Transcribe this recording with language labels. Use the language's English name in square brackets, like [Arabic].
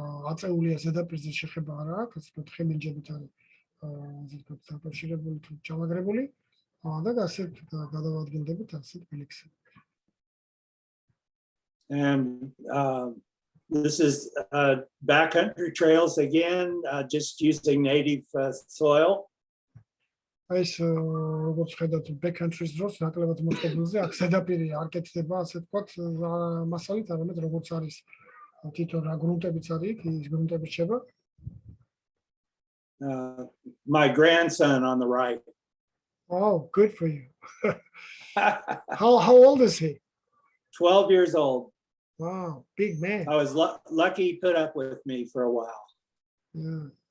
[Georgian] აწეულია ზედაპირზე შეხება არა აქვს, ასე ვთქვათ, ხემენჯებით არის ასე ვთქვათ, დაკავშირებული თუ ჩამაგრებული და ასეთ გადავადგენდებით ასეთ ბილიქს. [English] And this is backcountry trails again, just using native soil. [Georgian] ეს როგორც ხედავთ backcountry-ს დროს ნაკლებად მოწყობილზე აქ ზედაპირი არ კეთდება ასე ვთქვათ მასალით, არამედ როგორც არის თვითონ რა გრუნტებიც არის იქ, ის გრუნტები რჩება. [English] My grandson on the right. Oh, good for you. How old is he? 12 years old. Wow, big man. I was lucky he put up with me for a while. Yeah.